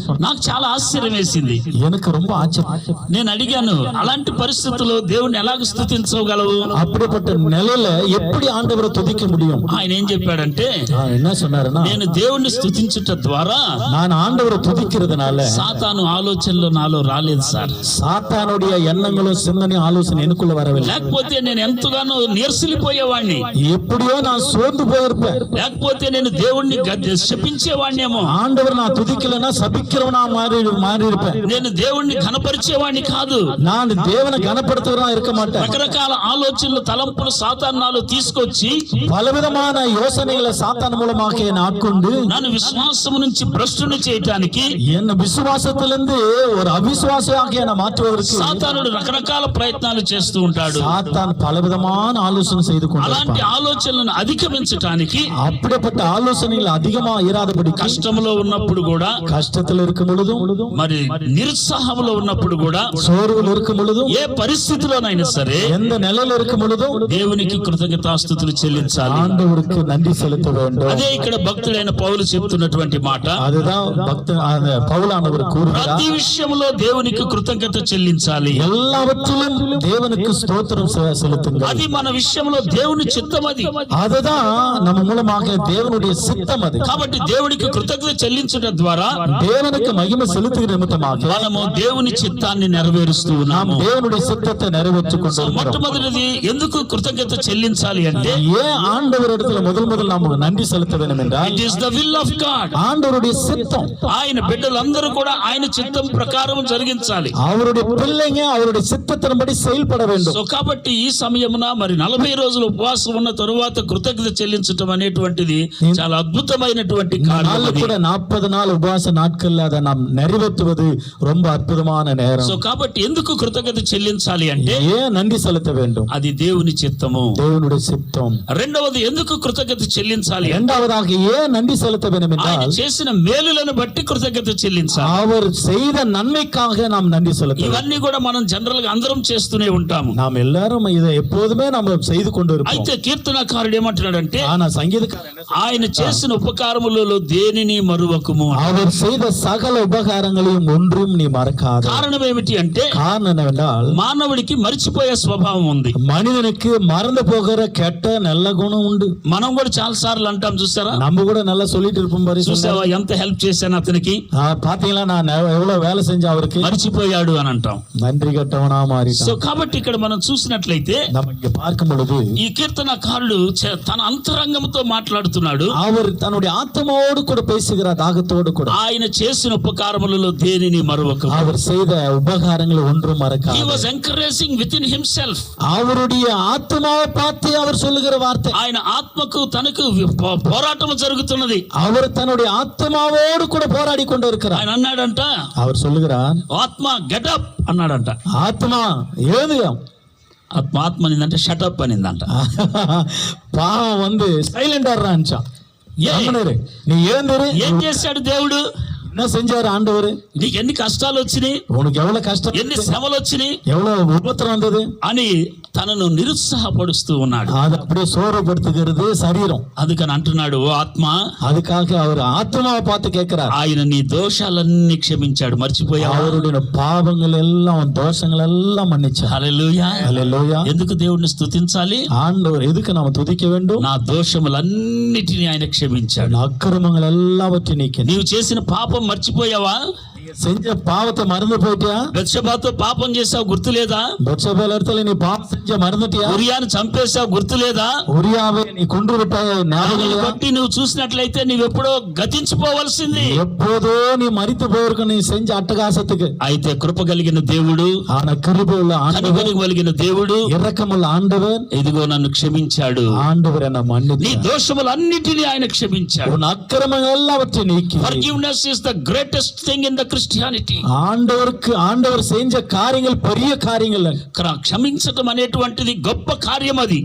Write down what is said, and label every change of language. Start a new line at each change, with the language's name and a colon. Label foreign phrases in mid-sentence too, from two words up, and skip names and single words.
Telugu: నాకు చాలా ఆశ్చర్యం వేసింది.
Tamil: எனக்கு ரொம்ப ஆச்சரியம்.
Telugu: నేను అడిగాను, అలాంటి పరిస్థితుల్లో దేవుణ్ణి ఎలాగ స్తుతించగలవు?
Tamil: அப்படிப்பட்ட நிலையில எப்படி ஆண்டவரை துதிக்க முடியும்?
Telugu: ఆయన ఏం చెప్పాడంటే,
Tamil: என்ன சொன்னாருன்னா,
Telugu: నేను దేవుణ్ణి స్తుతించుట ద్వారా
Tamil: நான் ஆண்டவரை துதிக்கிறதுனால
Telugu: సాతాను ఆలోచనలు నాలో రాలేదు సార్.
Tamil: சாத்தானுடைய எண்ணங்களும் சிந்தனை ஆலோசனை எனக்குள்ள வரவில்லை.
Telugu: లేకపోతే నేను ఎంతగానో నీరసిల్లిపోయేవాడిని,
Tamil: எப்படியோ நான் சோர்ந்து போயிருப்பேன்.
Telugu: లేకపోతే నేను దేవుణ్ణి శపించేవాడినేమో,
Tamil: ஆண்டவர் நான் துதிக்கலன்னா சபிக்கிறவனா மாறி இருப்பேன்.
Telugu: నేను దేవుణ్ణి ఘనపరిచేవాడిని కాదు.
Tamil: நான் தேவனை கனப்படுத்துவனா இருக்க மாட்டேன்.
Telugu: రకరకాల ఆలోచనలు, తలంపులు సాతాను నాలో తీసుకొచ్చి
Tamil: பலவிதமான யோசனைகளை சாத்தான் மூலமாக என்னை ஆட்கொண்டு
Telugu: నన్ను విశ్వాసం నుంచి భ్రష్టుని చేయటానికి
Tamil: என்ன விசுவாசத்திலிருந்து ஒரு அவிசுவாசியாக என்னை மாற்றுவதற்கு
Telugu: సాతానుడు రకరకాల ప్రయత్నాలు చేస్తూ ఉంటాడు.
Tamil: சாத்தான் பலவிதமான ஆலோசனை செய்து
Telugu: అలాంటి
Tamil: கொண்டிருப்பான்.
Telugu: ఆలోచనలను అధిగమించటానికి
Tamil: அப்படிப்பட்ட ஆலோசனைகள் அதிகமா இராதபடி
Telugu: కష్టంలో ఉన్నప్పుడు కూడా,
Tamil: கஷ்டத்தில் இருக்கும் பொழுதும்,
Telugu: మరి నిరుత్సాహంలో ఉన్నప్పుడు కూడా,
Tamil: சோர்வில் இருக்கும் பொழுதும்,
Telugu: ఏ పరిస్థితిలోనైనా సరే
Tamil: எந்த நிலையில இருக்கும் பொழுதும்
Telugu: దేవునికి కృతజ్ఞతాస్తుతులు చెల్లించాలి.
Tamil: ஆண்டவருக்கு நன்றி செலுத்த வேண்டும்.
Telugu: అదే ఇక్కడ భక్తుడైన పౌలు చెప్తున్నటువంటి మాట.
Tamil: அதுதான் பவுலானவர் கூறுகிறார்.
Telugu: ప్రతి విషయంలో దేవునికి కృతజ్ఞత చెల్లించాలి.
Tamil: எல்லாவற்றிலும் தேவனுக்கு ஸ்தோத்திரம் செலுத்துங்கள்.
Telugu: అది మన విషయంలో దేవుని చిత్తం. అది
Tamil: அதுதான் நம்ம மூலமாக தேவனுடைய சித்தம். அது
Telugu: కాబట్టి దేవునికి కృతజ్ఞత చెల్లించడం ద్వారా
Tamil: தேவனுக்கு மகிமை செலுத்துகிற நிமித்தமாக
Telugu: మనము దేవుని చిత్తాన్ని నెరవేరుస్తూ
Tamil: நாம்
Telugu: ఉన్నాము.
Tamil: தேவனுடைய சித்தத்தை நிறைவேற்றிக் கொண்டிருக்கிறோம்.
Telugu: మొట్టమొదటిది ఎందుకు కృతజ్ఞత చెల్లించాలి అంటే,
Tamil: ஏன் ஆண்டவர் இடத்துல முதல் நாம் நன்றி செலுத்த வேண்டும் என்றால்,
English: It is the will of God.
Tamil: ஆண்டவருடைய சித்தம்.
Telugu: ఆయన బిడ్డలందరూ కూడా ఆయన చిత్తం ప్రకారం జరిగించాలి.
Tamil: அவருடைய பிள்ளைங்க அவருடைய சித்தத்தின்படி செயல்பட வேண்டும்.
Telugu: సో కాబట్టి ఈ సమయమున మరి 40 రోజులు ఉపవాసం ఉన్న తరువాత కృతజ్ఞత చెల్లించడం అనేటువంటిది చాలా అద్భుతమైనటువంటి కార్యం.
Tamil: நாள் கூட 40 நாள் உபவாச நாட்கள்ல அதை நாம் நிறைவேற்றுவது ரொம்ப அற்புதமான நேரம்.
Telugu: సో కాబట్టి ఎందుకు కృతజ్ఞత చెల్లించాలి అంటే,
Tamil: ஏன் நன்றி செலுத்த வேண்டும்?
Telugu: అది దేవుని చిత్తము.
Tamil: தேவனுடைய சித்தம்.
Telugu: రెండవది ఎందుకు కృతజ్ఞత చెల్లించాలి?
Tamil: இரண்டாவதாக ஏன் நன்றி செலுத்த வேண்டும்
Telugu: ఆయన
Tamil: என்றால்
Telugu: చేసిన మేలులను బట్టి కృతజ్ఞత చెల్లించాలి.
Tamil: அவர் செய்த நன்மைக்காக நாம் நன்றி செலுத்த வேண்டும்.
Telugu: ఇవన్నీ కూడా మనం జనరల్ గా అందరం చేస్తూనే ఉంటాము.
Tamil: நாம் எல்லாரும் இதை எப்போதுமே நாம் செய்து கொண்டு இருப்போம்.
Telugu: అయితే కీర్తనకారుడు ఏమంటున్నాడంటే
Tamil: ஆனா சங்கீதக்காரன்
Telugu: ఆయన చేసిన ఉపకారములలో దేనిని మరువకుము.
Tamil: அவர் செய்த சகல உபகாரங்களையும் ஒன்றும் நீ மறக்காத.
Telugu: కారణం ఏమిటి అంటే
Tamil: காரணம் என்னவென்றால்
Telugu: మానవుడికి మర్చిపోయే స్వభావం ఉంది.
Tamil: மனிதனுக்கு மறந்து போகிற கெட்ட நல்ல குணம் உண்டு.
Telugu: మనం కూడా చాలా సార్లు అంటాం, చూసారా?
Tamil: நம்ம கூட நல்லா சொல்லிட்டு இருப்போம் பாரு.
Telugu: చూసావా ఎంత హెల్ప్ చేశాను అతనికి,
Tamil: பாத்தீங்களா நான் எவ்வளவு வேலை செஞ்சேன் அவருக்கு,
Telugu: మర్చిపోయాడు అని అంటాం.
Tamil: நன்றி கட்டவனா
Telugu: సో
Tamil: மாறிட்டான்.
Telugu: కాబట్టి ఇక్కడ మనం చూసినట్లయితే
Tamil: நம்ம இங்க பார்க்கும் பொழுது
Telugu: ఈ కీర్తనకారుడు తన అంతరంగంతో మాట్లాడుతున్నాడు.
Tamil: அவர் தன்னுடைய ஆத்மாவோடு கூட பேசுகிறார், தாகத்தோடு கூட.
Telugu: ఆయన చేసిన ఉపకారములలో దేనిని మరువకు.
Tamil: அவர் செய்த உபகாரங்களை ஒன்றும்
English: He
Tamil: மறக்காத.
English: was encouraging within himself.
Tamil: அவருடைய ஆத்மாவை பார்த்து அவர் சொல்லுகிற வார்த்தை.
Telugu: ఆయన ఆత్మకు తనకు పోరాటం జరుగుతున్నది.
Tamil: அவர் தன்னுடைய ஆத்மாவோடு கூட போராடி கொண்டு இருக்கிறார்.
Telugu: ఆయన అన్నాడంట,
Tamil: அவர் சொல்லுகிறார்,
Telugu: ఆత్మ గెటప్ అన్నాడంట.
Tamil: ஆத்மா ஏது.
Telugu: ఆత్మ అనిందంటే షటప్ అనిందంట.
Tamil: பாவம் வந்து சைலண்டா இருந்துச்சான். நீ ஏந்திரு.
Telugu: ఏం చేశాడు దేవుడు?
Tamil: என்ன செஞ்சாரு ஆண்டவர்?
Telugu: నీకు ఎన్ని కష్టాలు వచ్చినాయి,
Tamil: உனக்கு எவ்வளவு கஷ்டம்,
Telugu: ఎన్ని శ్రమలు వచ్చినాయి
Tamil: எவ்வளவு உபத்திரம் வந்தது
Telugu: అని తనను నిరుత్సాహపరుస్తూ ఉన్నాడు.
Tamil: அது அப்படியே சோர்வுபடுத்துகிறது சரீரம்.
Telugu: అందుకని అంటున్నాడు, ఓ ఆత్మ,
Tamil: அதுக்காக அவர் ஆத்மாவை பார்த்து கேட்கிறார்.
Telugu: ఆయన నీ దోషాలన్నీ క్షమించాడు, మర్చిపోయావా?
Tamil: அவருடைய பாவங்கள் எல்லாம் தோஷங்கள் எல்லாம் மன்னிச்சார்.
Telugu: హల్లెలూయా.
Tamil: ஹல்லேலூயா.
Telugu: ఎందుకు దేవుణ్ణి స్తుతించాలి?
Tamil: ஆண்டவர் எதுக்கு நாம துதிக்க வேண்டும்?
Telugu: నా దోషములన్నిటిని ఆయన క్షమించాడు.
Tamil: அக்கிரமங்கள் எல்லாவற்றையும் நீக்கி.
Telugu: నీవు చేసిన పాపం మర్చిపోయావా?
Tamil: செஞ்ச பாவத்தை மறந்து போயிட்டியா?
Telugu: బెత్షెబాతో పాపం చేసావు, గుర్తులేదా?
Tamil: பெத்ஷெபா இடத்துல நீ பாவம் செஞ்ச மறந்துட்டியா?
Telugu: ఉరియాను చంపేసావు, గుర్తులేదా?
Tamil: உரியாவை நீ கொன்று விட்டாய், ஞாபகம்
Telugu: దానిని
Tamil: இல்லையா?
Telugu: బట్టి నువ్వు చూసినట్లయితే నువ్వెప్పుడో గతించిపోవలసింది.
Tamil: எப்போதோ நீ மரித்து போயிருக்க, நீ செஞ்ச அட்டகாசத்துக்கு.
Telugu: అయితే కృప కలిగిన దేవుడు,
Tamil: ஆனா கிருபையுள்ள ஆண்டவர்,
Telugu: కనికరం కలిగిన దేవుడు
Tamil: இரக்கமுள்ள ஆண்டவர்,
Telugu: ఇదిగో నన్ను క్షమించాడు.
Tamil: ஆண்டவர் என்ன
Telugu: నీ
Tamil: மன்னித்தார்.
Telugu: దోషములన్నిటినీ ఆయన క్షమించాడు.
Tamil: உன் அக்கிரமங்கள் எல்லாவற்றையும் நீக்கி.
English: Forgiveness is the greatest thing in the Christianity.
Tamil: ஆண்டவர் செஞ்ச காரியங்கள் பெரிய காரியங்கள்.
Telugu: క్షమించటం అనేటువంటిది గొప్ప కార్యం. అది